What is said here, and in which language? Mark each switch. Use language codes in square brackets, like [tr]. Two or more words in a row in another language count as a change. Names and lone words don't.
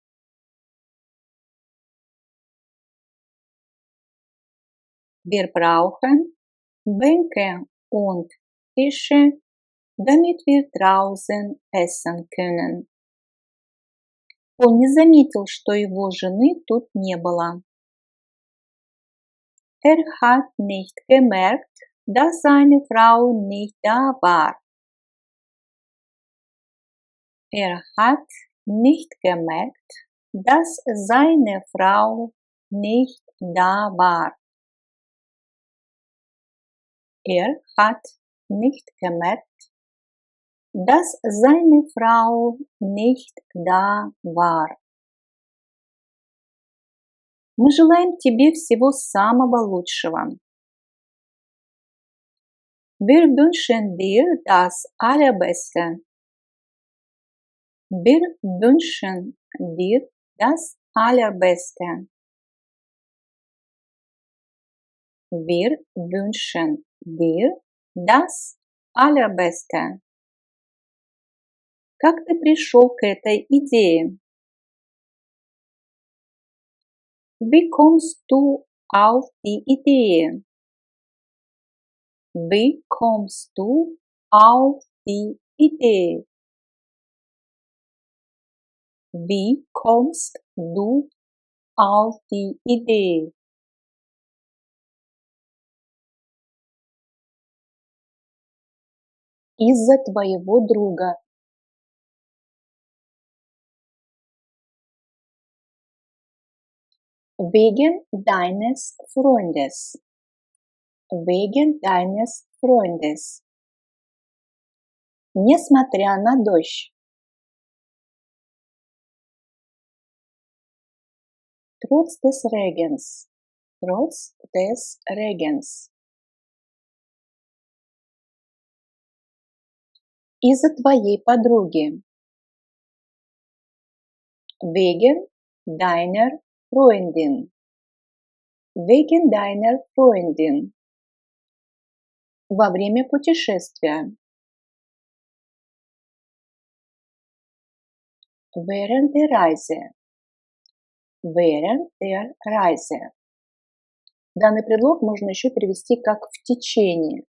[de] Wir brauchen Bänke und Tische, damit wir draußen essen können. [ru] Он не заметил, что его жены тут не было. [de] Hat nicht gemerkt, dass seine Frau nicht da war. Hat nicht gemerkt, dass seine Frau nicht da war. Hat nicht gemerkt, dass seine Frau nicht da war. [ru] Мы желаем тебе всего самого лучшего. [de] Wir wünschen dir das Allerbeste. Wir wünschen dir das Allerbeste. Wir wünschen dir das Allerbeste. [ru] Как ты пришел к этой идее? [de] Wie kommst du auf die Idee? Wie kommst du auf die Idee? Wie kommst du auf die Idee? [ru] Из-за твоего друга. [de] Wegen deines Freundes. Wegen deines Freundes. [ru] Несмотря на дождь. [de] Trotz des Regens. Trotz des Regens. [ru] Из-за твоей подруги. [de] Wegen deiner Freundin. Wegen deiner Freundin. [ru] Во время путешествия. [de] Während der Reise. Während der Reise. [ru] Данный предлог можно еще перевести как в течение.